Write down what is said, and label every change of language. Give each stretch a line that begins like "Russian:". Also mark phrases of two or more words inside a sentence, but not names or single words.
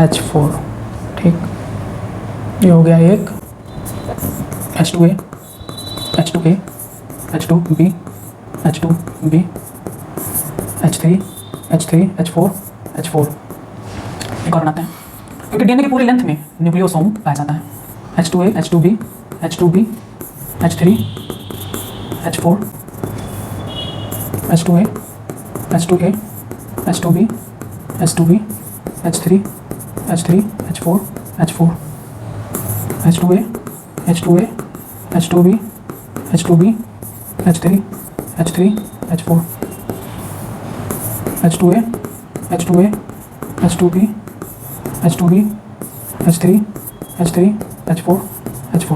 Hindi: ठीक, ये हो गया एक H2A, H2A, H2B, H2B, H3, H3, H4, H4। एक और बनाते हैं, क्योंकि डीएनए की पूरी लेंथ में न्यूक्लियोसोम पाया जाता है। H2A, H2B, H2B, H3, H4, H2A, H2A, H2B, H2B, H3, H3, H4, H4, H2A, H2A, H2B, H2B, H3, H3, H4, H2A, H2A, H2B, H2B, H3, H3, H4, H4।